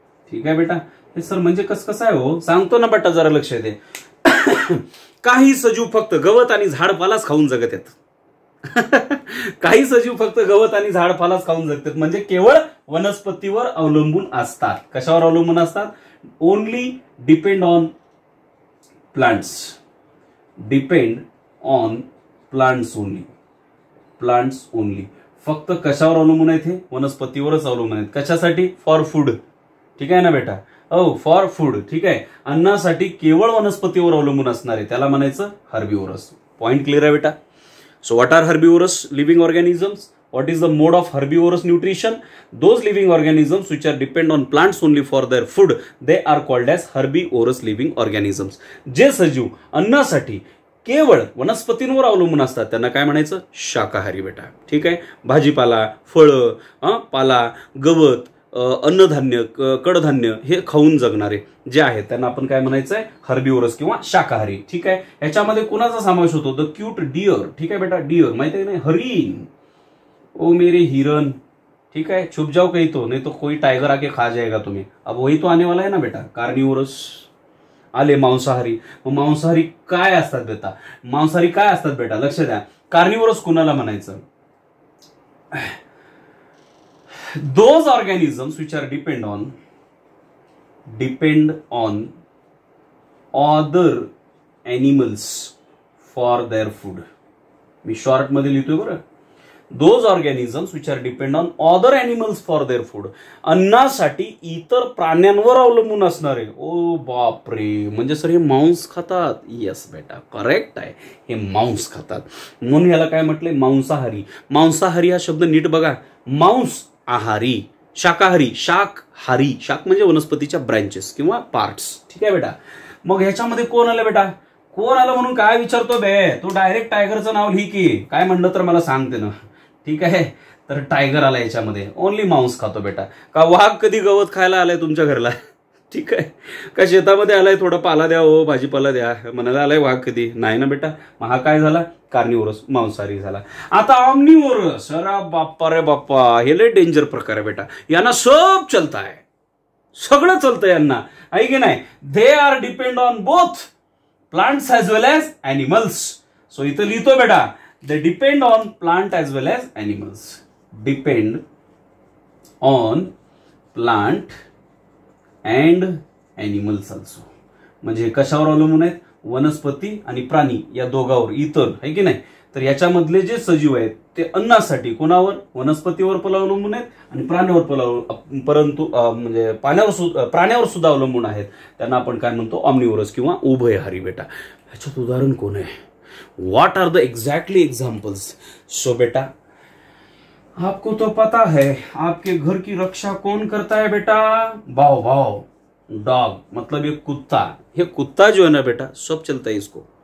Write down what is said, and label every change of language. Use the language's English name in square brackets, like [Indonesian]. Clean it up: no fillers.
[Marathi] ठीक आहे बेटा? हे सर म्हणजे कसं आहे हो? सांगतो ना बेटा, जरा लक्ष दे. काही सजीव फक्त गवत आणि झाडपालाच खाऊन जगत आहेत. काही सजीव फक्त गवत आणि झाडपालाच खाऊन जगतात, म्हणजे केवळ वनस्पतीवर अवलंबून असतात. कशावर अवलंबून असतात? [English] Only depend on plants. Depend on plants only. Plants only. [Marathi] फक्त कशावर अवलंबून आहेत? हे वनस्पतीवरच अवलंबून आहेत. कशासाठी? [English] For food. [Marathi] ठीक आहे ना बेटा? हो, फॉर फूड. ठीक आहे. अन्नासाठी केवळ वनस्पतीवर अवलंबून असणार आहे, त्याला म्हणायचं हर्बिवोरस. पॉइंट क्लिअर आहे बेटा? [English] So what are herbivorous living organisms? What is the mode of herbivorous nutrition? Those living organisms which are depend on plants only for their food, they are called as herbivorous living organisms. [Marathi] जे सजीव अन्नासाठी केवळ वनस्पतींवर अवलंबून असतात त्यांना काय म्हणायचं? शाकाहारी बेटा. ठीक आहे. भाजीपाला, फळं, पाला, गवत, अन्नधान्य, कडधान्य हे खाऊन जगणारे जे आहेत त्यांना आपण काय म्हणायचंय? हर्बिवोरस किंवा शाकाहारी. ठीक आहे. याच्यामध्ये कोणाचा समावेश होतो? The cute dear. ठीक आहे बेटा? डिअर माहिती आहे ना? हरिण. [Hindi] ओ मेरे हिरन. ठीक है, छुप जाओ कहीं तो, नहीं तो कोई टाइगर आके खा जाएगा तुम्हें. अब वही तो आने वाला है ना बेटा. [Marathi] कार्निवोरस आले. मांसाहारी. मांसाहारी काय असतात बेटा? मांसाहारी काय असतात बेटा? लक्ष द्या. कार्निवोरस कुणाला म्हणायचं? [English] Those organisms which are depend on other animals for their food. [Marathi] मी short मध्ये लिहितोय बरं. [English] Those organisms which are depend on other animals for their food. [Marathi] अन्नासाठी इतर प्राण्यांवर अवलंबून असणारे. ओ बापरे, म्हणजे सर हे मांस खातात? येस बेटा, करेक्ट आहे. हे मांस खातात म्हणून याला काय म्हटलंय? मांसाहारी. मांसाहारी हा शब्द नीट बघा. मांस आहारी, शाकाहारी, शाकहारी. शाक म्हणजे वनस्पतीच्या ब्रँचेस किंवा पार्ट्स. ठीक आहे बेटा? मग ह्याच्यामध्ये कोण आलं बेटा? कोण आलं म्हणून काय विचारतो बे? तू डायरेक्ट टायगरचं नाव लिही की काय म्हणलं तर मला सांगते ना. ठीक आहे. तर टायगर आला याच्यामध्ये. ओनली मांस खातो बेटा. का वाघ कधी गवत खायला आलाय तुमच्या घरला? ठीक आहे. का शेतामध्ये आलाय थोडं पाला द्या, हो भाजीपाला द्या म्हणायला आलाय वाघ कधी? नाही ना बेटा. मग हा काय झाला? कार्निवोरस, मांसाहारी झाला. आता ऑमनिवोरस. अरे बाप्पा रे बाप्पा, हे लय डेंजर प्रकार आहे बेटा. यांना [Hindi] सब चलता है, [Marathi] सगळं चलतं यांना, आहे की नाही? [English] They are depend on both plants as well as animals. So [Marathi] इथं लिहितो बेटा, [English] They depend on plant as well as animals. Depend on plant and animals also. [Marathi] म्हणजे कशावर अवलंबून आहेत? वनस्पती आणि प्राणी या दोघांवर, इतर, आहे की नाही? तर याच्यामधले जे सजीव आहेत ते अन्नासाठी कोणावर? वनस्पतीवर अवलंबून आहेत आणि प्राण्यावर परंतु म्हणजे प्राण्यावर सुद्धा अवलंबून आहेत. त्यांना आपण काय म्हणतो? ऑमनिवोरस किंवा उभयहारी बेटा. ह्याच्यात उदाहरण कोण आहे? [English] What are the exactly examples? [Hindi] सो बेटा, आपको तो पता है आपके घर की रक्षा कौन करता है बेटा? भाव भाव. डॉग मतलब एक कुत्ता. ये कुत्ता जो है ना बेटा, सब चलता है इसको.